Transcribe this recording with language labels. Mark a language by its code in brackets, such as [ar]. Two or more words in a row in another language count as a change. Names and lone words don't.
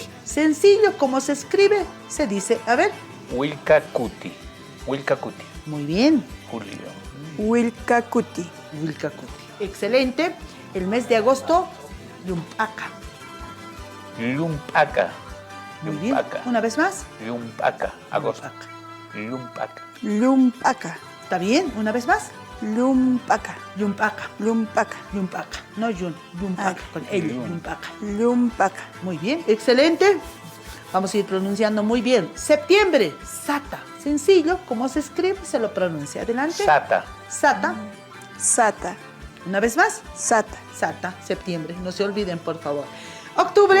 [es] Sencillo, como se escribe, se dice, a ver. [ay] Wilcacuti. Wilcacuti. [es] Muy bien. Julio. [ay] Wilcacuti. Wilcacuti. Excelente. [es] El mes de agosto, Yumpaka. [ay] Lumpaka. [es] Muy bien. Una vez más. [ay] Lumpaka. Agosto. Lumpaka. Lumpaka. Lumpaka. [es] ¿Está bien? Una vez más. [ay] Lumpaka. Yumpaka. Lumpaka. Yumpaka. No Yun. Yumpaka. Con L. Yumpaka. Lumpaka. [es] Muy bien. Excelente. Vamos a ir pronunciando muy bien. Septiembre. Sata. Sencillo. ¿Cómo se escribe? Se lo pronuncia. Adelante. [ay] Sata. Sata. Sata. [es] Una vez más. [ay] Sata. Sata. [es] Septiembre. No se olviden, por favor. Octubre.